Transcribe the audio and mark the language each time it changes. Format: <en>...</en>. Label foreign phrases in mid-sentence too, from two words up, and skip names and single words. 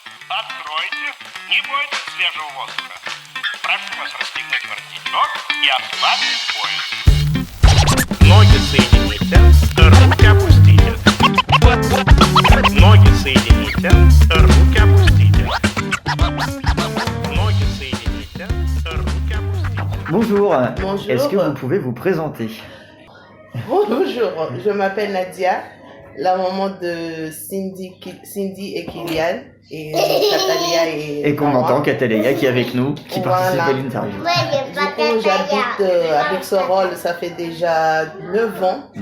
<ru>Откройте, не бойтесь свежего воздуха. Прошу вас расстегнуть воротничок и ослабить пояс. Ноги соедините, руки опустите. Ноги соедините, руки опустите. Ноги соедините, руки опустите.</ru> <fr>Bonjour. Bonjour. Est-ce que vous pouvez vous présenter? Bonjour, je m'appelle Nadia, la maman de Cindy et Kylian, et Catalia Et qu'on moi. entend Catalia qui est avec nous, qui participe à Voilà. l'interview. Du coup, j'habite à Bixorol, ça fait déjà 9 ans que</fr>